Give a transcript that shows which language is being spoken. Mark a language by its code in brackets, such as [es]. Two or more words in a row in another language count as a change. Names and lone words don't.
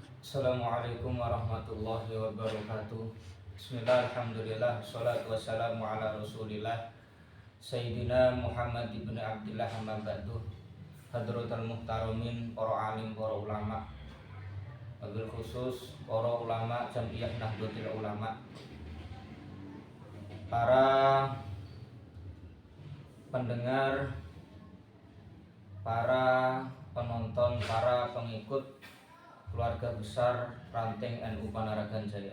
[ar] السلام عليكم ورحمة الله وبركاته. بسم الله، الحمد لله، الصلاة والسلام على رسول الله سيدنا محمد بن عبد الله أما بعد. حضرة المحترمين, [id] para alim, para ulama, [ar] وبالخصوص [id] para ulama Jam'iyah Nahdlatul Ulama, para pendengar, para penonton, para pengikut keluarga besar Ranting NU Panaragan Jaya.